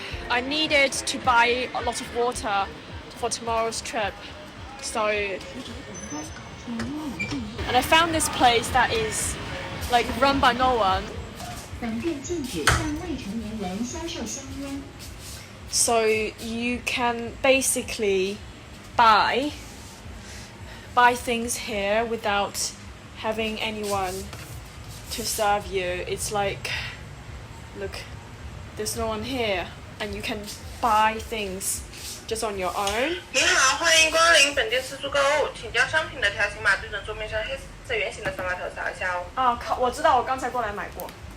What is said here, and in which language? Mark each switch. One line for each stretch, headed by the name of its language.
English: I needed to buy a lot of water for tomorrow's trip, so and I found this place that is like run by no one.
Chinese: 本店禁止向未成年人销售香烟。
English: So you can basically buy things here without having anyone to serve you. It's like, look, there's no one here. And you can buy things just on your own.
Chinese: 您好，欢迎光临本店自助购物，请将商品的条形码对准桌面上黑色圆形的扫码头扫一下哦。啊，靠！我知道，我刚才过来买过。